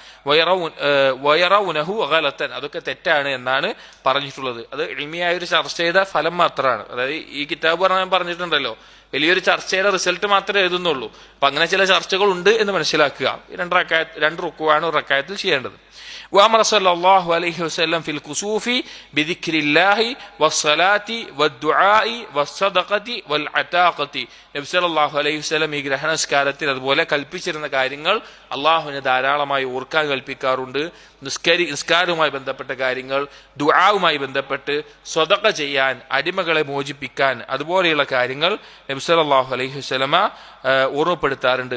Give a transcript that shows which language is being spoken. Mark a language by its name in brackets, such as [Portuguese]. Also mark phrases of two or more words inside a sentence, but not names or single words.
[Arabic] ويرونه غلطا, [Malayalam] അതൊക്കെ തെറ്റാണ് എന്നാണ് പറഞ്ഞിട്ടുള്ളത്. അത് ഇൽമിയായ ഒരു ചർച്ച ചെയ്ത ഫലം മാത്രമാണ്. അതായത് ഈ കിതാബ് പറഞ്ഞിട്ടുണ്ടല്ലോ, വലിയൊരു ചർച്ചയുടെ റിസൾട്ട് മാത്രമേ എഴുതുന്നുള്ളൂ. അപ്പൊ അങ്ങനെ ചില ചർച്ചകൾ ഉണ്ട് എന്ന് മനസ്സിലാക്കുക. 2 റുക്കുവാണ് ഒരു റക്അത്തിൽ ചെയ്യേണ്ടത്. [Arabic] وأمر صلى الله عليه وسلم في الكسوف بذكر الله والصلاة والدعاء والصدقة والعتاقة. [Malayalam] നബി [Arabic] صلى الله عليه وسلم [Malayalam] ഈ ഗ്രഹണസ്കാരത്തിൽ അതുപോലെ കൽപ്പിച്ചിരുന്ന കാര്യങ്ങൾ അള്ളാഹുവിനെ ധാരാളമായി ഓർക്കാൻ കൽപ്പിക്കാറുണ്ട്. നിസ്കാരവുമായി ബന്ധപ്പെട്ട കാര്യങ്ങൾ, ദുആവുമായി ബന്ധപ്പെട്ട് സ്വതക്ക ചെയ്യാൻ, അടിമകളെ മോചിപ്പിക്കാൻ, അതുപോലെയുള്ള കാര്യങ്ങൾ നബി [Arabic] صلى الله عليه وسلم [Malayalam] ഓർമ്മപ്പെടുത്താറുണ്ട്.